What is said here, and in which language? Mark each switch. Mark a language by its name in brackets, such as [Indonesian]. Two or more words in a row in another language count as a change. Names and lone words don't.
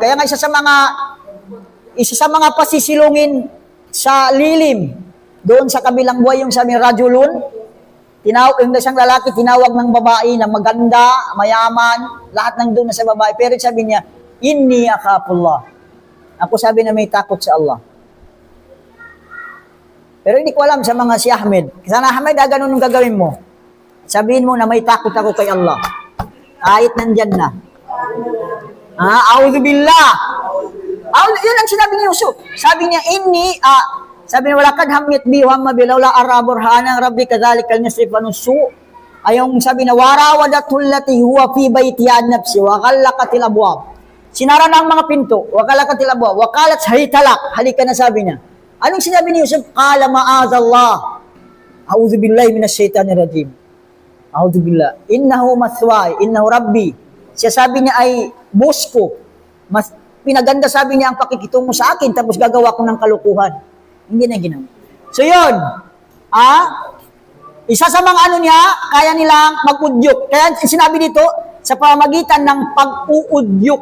[Filipino] Kaya nga isa sa mga pasisilungin sa lilim, doon sa kabilang buhay yung sabi, rajulun, Yung isang lalaki, tinawag ng babae na maganda, mayaman, lahat ng doon na sa babae. Pero sabi niya, [Arabic] إني أخاف الله. [Filipino] Ako sabi na may takot sa Allah. Pero hindi ko alam sa mga si Ahmed. Sana Ahmed, ganun ang gagawin mo. Sabihin mo na may takot ako kay Allah. Kahit nandyan na. [Arabic] أعوذ بالله. [Filipino] Yun ang sinabi ni Yusuf. Sabi niya, sabi niya, [Arabic] ولقد همت به وهم بها لولا أن رأى برهان ربه كذلك لنصرف عنه السوء. Ayong sabi na, وراودته التي هو في بيتها عن نفسه وغلقت الأبواب. [Filipino] Sinara na ang mga pinto, [Arabic] وغلقت الأبواب، وقالت هيت لك, [Filipino] halika na sabi niya. Anong sinabi ni Yusuf? [Arabic] قال معاذ الله. أعوذ بالله من الشيطان الرجيم. أعوذ بالله. إنه مثواي، إنه ربي. [Filipino] Siya sabi niya ay boss ko. Mas pinaganda sabi niya ang pakikitungo sa akin tapos gagawa ko ng kalukuhan. Hindi na ginawa. So yun, isa sa mga ano niya, kaya nilang mag-udyok. Kaya sinabi dito, sa pamamagitan ng pag-uudyok.